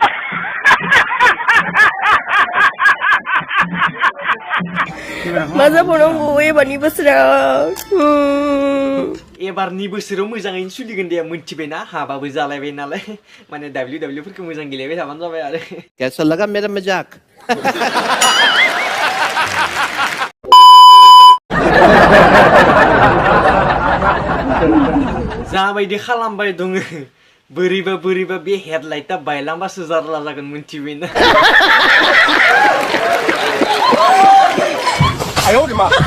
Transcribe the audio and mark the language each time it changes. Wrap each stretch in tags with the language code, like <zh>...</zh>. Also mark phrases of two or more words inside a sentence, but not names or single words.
<brx>मा जाबावनांगौ एबारनि बोसोराव एबारनि बोसोराव मोजाङैनो सोलिगोन दे मोनथिबायना हाबाबो जालायबाय नालाय माने WW फोरखौ मोजां गेलेबाय थाबानो जाबाय आरो</brx> <hi>कैसा लगा मेरा मजाक</hi> <brx>जाबायदि खालामबाय दङ बोरैबा बे हेडलाइटआ बायलांबासो जारला जागोन मोनथिबायना आयो रे मा</brx>